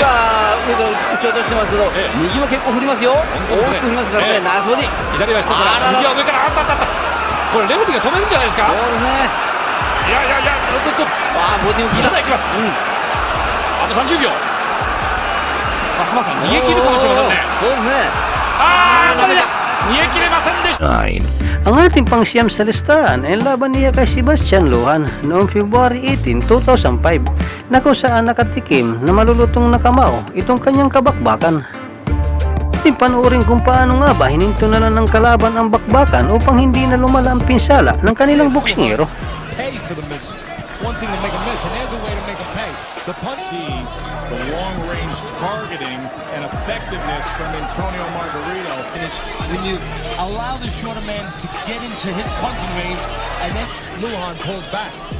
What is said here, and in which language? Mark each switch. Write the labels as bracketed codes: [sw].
[ja] 右は上から打ち落としてますけど右は結構振りますよ大きく振りますからねナイスボディ左は下から右は上からあったこれレフェリーが止めるんじゃないですかそうですねいやボディを切ったいきますあと30秒浜さん逃げ切るかもしれませんねそうですねこれで [tl] Ang ating pangsiyam sa listahan ay laban niya kay Sebastian Lujan noong February 18, 2005 na kung saan nakatikim na malulutong nakamao itong kanyang kabakbakan. Panoorin kung paano nga ba hininto na lang ng kalaban ang bakbakan upang hindi na lumala ang pinsala ng kanilang boksingero. [en] Pay for the misses. One thing to make a miss, and there's a way to make a pay. The punch. See the long-range targeting and effectiveness from Antonio Margarito. And it's when you allow the shorter man to get into his punching range, and then Lujan pulls back.